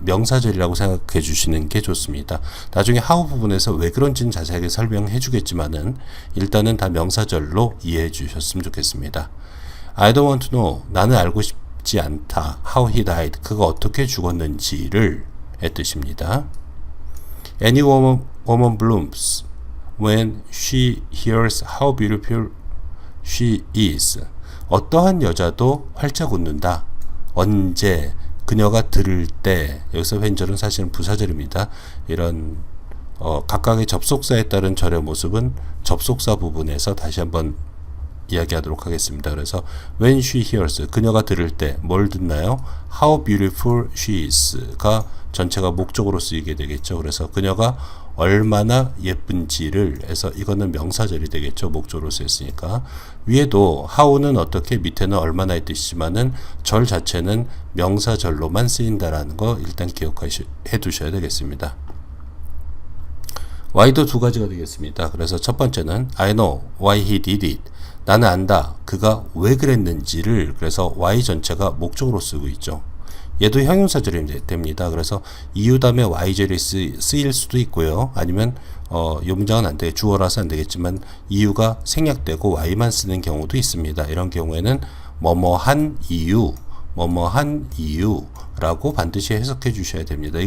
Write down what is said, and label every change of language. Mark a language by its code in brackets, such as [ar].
[ko] 명사절이라고 생각해 주시는 게 좋습니다. 나중에 how 부분에서 왜 그런지는 자세하게 설명해 주겠지만은 일단은 다 명사절로 이해해 주셨으면 좋겠습니다. [en] I don't want to know. 나는 알고 싶지 않다. How he died. [ko] 그가 어떻게 죽었는지를 의 뜻입니다. [en] Any woman blooms when she hears how beautiful she is. 어떠한 여자도 활짝 웃는다. 언제 [ko] 그녀가 들을 때, 여기서 웬절은 사실은 부사절입니다. 이런 각각의 접속사에 따른 절의 모습은 접속사 부분에서 다시 한번 이야기하도록 하겠습니다. 그래서 when she hears, 그녀가 들을 때 뭘 듣나요? How beautiful she is 가 전체가 목적으로 쓰이게 되겠죠. 그래서 그녀가 얼마나 예쁜지를 해서 이거는 명사절이 되겠죠. 목적으로 쓰였으니까. 위에도 how는 어떻게, 밑에는 얼마나의 뜻이지만은 절 자체는 명사절로만 쓰인다라는 거 일단 기억해 두셔야 되겠습니다. why도 두 가지가 되겠습니다. [en] 그래서 첫 번째는 I know why he did it. [ko] 나는 안다. 그가 왜 그랬는지를. 그래서 why 전체가 목적으로 쓰고 있죠. 얘도 형용사절이 됩니다. 그래서 이유 다음에 y절이 쓰일 수도 있고요. 아니면 이 문장은 안 돼. 주어라서 안 되겠지만 이유가 생략되고 y만 쓰는 경우도 있습니다. 이런 경우에는 뭐뭐한 이유, 뭐뭐한 이유라고 반드시 해석해 주셔야 됩니다.